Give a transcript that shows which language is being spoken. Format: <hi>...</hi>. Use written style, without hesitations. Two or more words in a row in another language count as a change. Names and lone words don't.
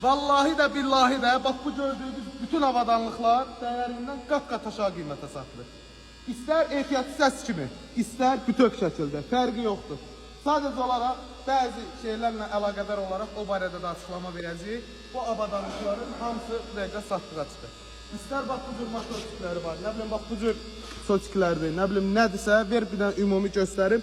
<tr>Vallahi de billahi de bak bu gördüğünüz bütün avadanlıklar değerinden kat aşağı</tr> <az>qiymətə satılır. İster ehtiyatlı səs kimi, ister bütöv şəkildə, fərqi yoxdur. Sadəcə olaraq bəzi şeylərlə əlaqədar olaraq o barədə də açıqlama verəcəyik. Bu avadanlıkların hamısı bu dəqiqə satdığa çıxır.</az> <tr>İster bak</tr> <az>bu cür motosikləri var, nə bilim bak bu cür soçiklərdir, nə bilim nədirsə, ver bir dənə ümumi göstərim.</az>